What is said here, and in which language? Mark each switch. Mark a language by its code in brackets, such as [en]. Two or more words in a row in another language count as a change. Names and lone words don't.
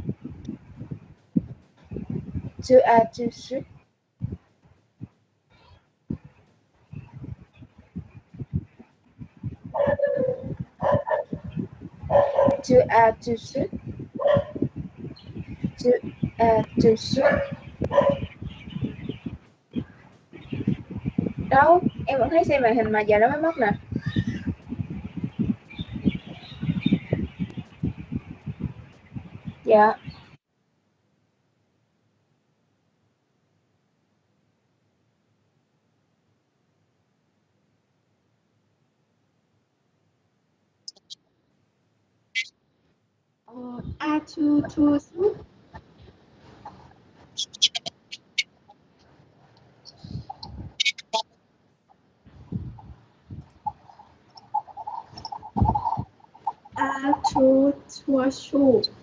[fr] Tu as tout su? Tu as tout su? Tu as tout su? [vi] Đâu, em vẫn thấy xem màn hình mà giờ nó mới mất nè. Dạ. [fr] As-tu tout su? As-tu tout su?